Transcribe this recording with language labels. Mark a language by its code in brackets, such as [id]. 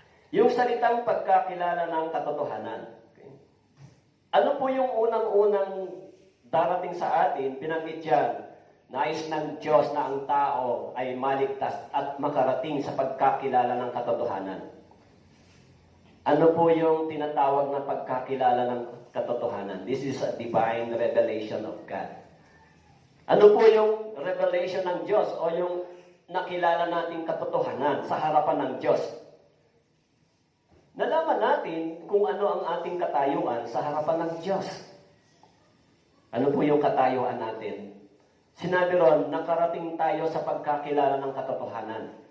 [tl] Yung salitang pagkakilala ng katotohanan. Okay? Ano po yung unang-unang darating sa atin? Binanggit yan, nais ng Diyos na ang tao ay maligtas at makarating sa pagkakilala ng katotohanan. Ano po yung tinatawag na pagkakilala ng katotohanan? [en] This is a divine revelation of God. [tl] Ano po yung revelation ng Diyos o yung nakilala nating katotohanan sa harapan ng Diyos? Nalaman natin kung ano ang ating katayuan sa harapan ng Diyos. Ano po yung katayuan natin? Sinabi ron, nakarating tayo sa pagkakilala ng katotohanan.